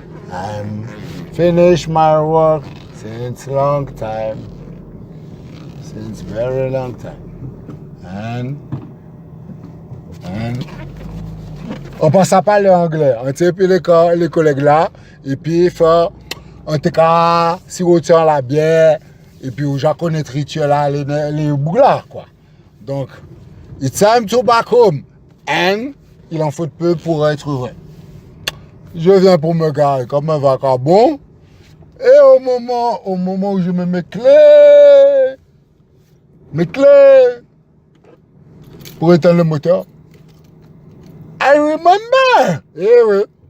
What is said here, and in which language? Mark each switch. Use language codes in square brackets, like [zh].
[en] I'm finished my work since long time. Since very long time. [fr] And on passe à parler anglais. On tient puis les collègues là. Et puis il faut en tout cas si on tient la bière. Et puis on connaît le rituel là, les bouglards quoi. [en] Donc, it's time to back home. [fr] And il en faut peu pour être heureux. Je viens pour me garer comme un vagabond. Et au moment où je mets mes clés pour éteindre le moteur, [en] I remember. [fr] Eh oui.